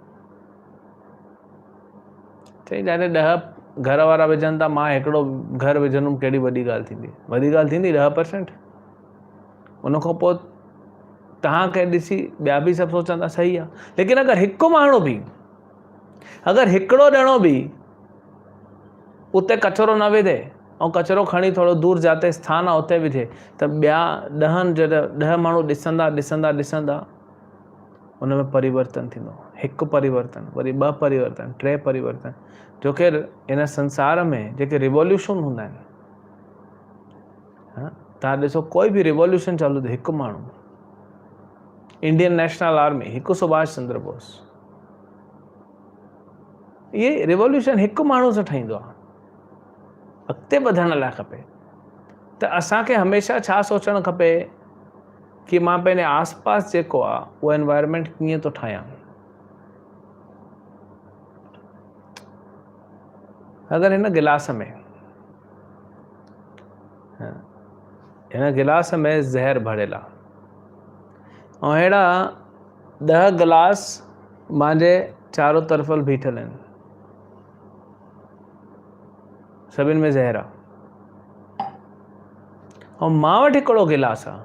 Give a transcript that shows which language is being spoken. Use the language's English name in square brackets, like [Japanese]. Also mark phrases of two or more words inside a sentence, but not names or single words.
[Sindhi] चई जाने 10 घर वारा विझनि था, मां हिकिड़ो घर विझंदुमि, कहिड़ी वॾी ॻाल्हि थींदी? वॾी ॻाल्हि थींदी 10%। उन खां पोइ तव्हांखे ॾिसी ॿिया बि सभु सोचंदा सही आहे। लेकिन अगरि हिकु माण्हू बि, अगरि हिकिड़ो ॼणो बि उते कचिरो न विझे ऐं कचिरो खणी थोरो दूर जाते स्थान आहे उते विझे, त ॿिया 10 माण्हू ॾिसंदा उन में परिवर्तन थींदो। हिकु परिवर्तन, वरी 2 परिवर्तन, 3 परिवर्तन, जो कि इन संसार में जेके रिवॉल्यूशन हूंदा आहिनि, तव्हां ॾिसो कोई बि रिवॉल्यूशन चालू थिए, हिकु माण्हू, इंडियन नेशनल आर्मी, हिकु सुभाष चंद्र बोस, इहे रिवॉल्यूशन हिकु माण्हू सां ठहींदो आहे। अॻिते वधण लाइ खपे त असांखे हमेशह छा सोचणु खपे कि मां पंहिंजे आसपास जेको आहे उहो एनवायरमेंट कीअं थो ठाहियां। अगरि हिन गिलास में ज़हर भरियल आहे ऐं अहिड़ा 10 गिलास मुंहिंजे चारो तरफ़ बीठल आहिनि, सभिनि में ज़हर आहे, ऐं मां वटि हिकिड़ो गिलास आहे।